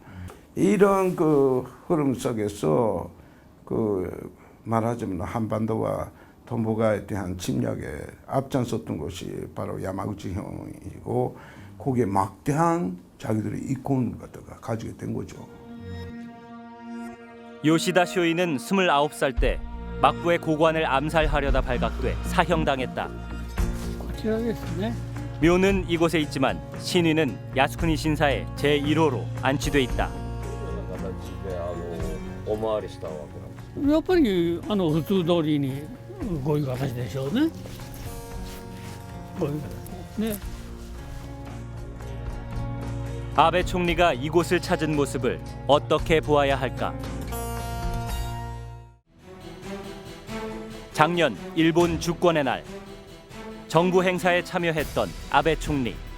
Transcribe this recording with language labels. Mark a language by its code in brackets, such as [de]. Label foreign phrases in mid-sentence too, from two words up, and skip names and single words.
[ko] 이런 그 흐름 속에서 그 말하자면 한반도와 동북아에 대한 침략에 앞장섰던 것이 바로 야마구치현이고 거기에 막대한 자기들의 이권을 갖다가 가지게 된 거죠. 요시다 쇼인은 29살 때 막부의 고관을 암살하려다 발각돼 사형당했다. 묘는 이곳에 있지만 신위는 야스쿠니 신사의 제1호로 안치돼 있다. [ja] やっぱり普通通りにこういう形でしょうね。こういう形ね。 [ko] 아베 총리가 이곳을 찾은 모습을 어떻게 보아야 할까? 작년 일본 주권의 날 정부 행사에 참여했던 아베 총리.